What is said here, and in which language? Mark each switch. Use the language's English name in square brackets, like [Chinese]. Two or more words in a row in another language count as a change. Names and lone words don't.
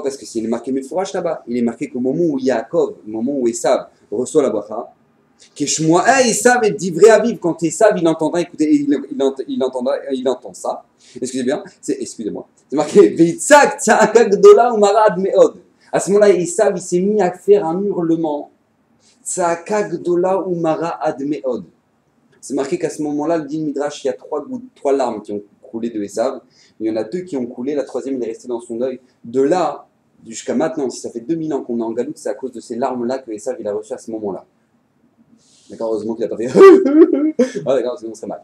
[French] Parce que s'il est marqué Mefourash là-bas, il est marqué qu'au moment où Yaakov, au moment où Esav reçoit la bracha, [Hebrew] כשמוע עשו את דברי אביו, [French] quand Esav il entendra, écoutez, il entend ça. Excusez-moi, c'est marqué [Hebrew] ויצעק צעקה גדולה ומרה עד מאד. [French] À ce moment-là, Esav il s'est mis à faire un hurlement. [Hebrew] צעקה גדולה ומרה עד מאד. [French] C'est marqué qu'à ce moment-là, le Din Midrash, il y a trois larmes qui ont coulé de Esav. Il y en a 2 qui ont coulé, la troisième il est restée dans son œil. De là, jusqu'à maintenant, si ça fait 2000 ans qu'on est en Galoute, c'est à cause de ces larmes-là que Esav il a reçu à ce moment-là. D'accord, heureusement qu'il n'a pas fait. Ah, d'accord, sinon on serait mal.